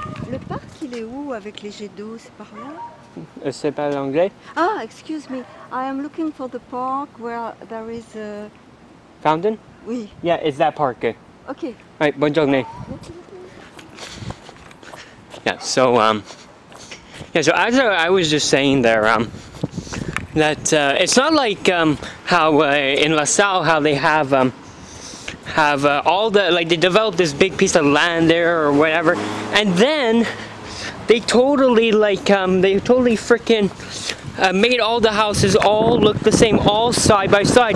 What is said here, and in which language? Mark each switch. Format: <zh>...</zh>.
<fr>Le parc, il est où avec les jets d'eau? C'est par là? C'est pas l'anglais?</fr> <en>Ah, excuse me. I am looking for the park where there is a... Fountain?</en> <fr>Oui.</fr> <en>Yeah, it's that park. Okay. Alright,</en> <fr>bonne journée.</fr> <en>Yeah, so, Yeah, so as I was just saying there, that it's not like how in LaSalle how they have all the, like, they developed this big piece of land there or whatever, and then they totally freaking made all the houses all look the same, all side by side.</en>